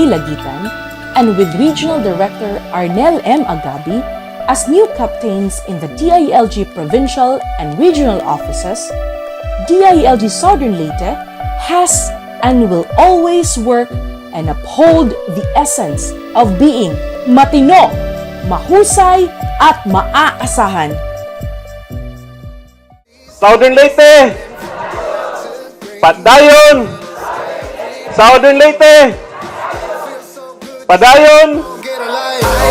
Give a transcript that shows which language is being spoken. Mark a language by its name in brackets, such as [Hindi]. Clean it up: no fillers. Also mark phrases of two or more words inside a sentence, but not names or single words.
[English] Lagitan and with Regional Director Arnel M. Agabi as new captains in the DILG Provincial and Regional Offices, DILG Southern Leyte has and will always work and uphold the essence of being [Filipino] matino, mahusay, at maaasahan. [English] Southern Leyte! Padayon! Southern Leyte! Padayon!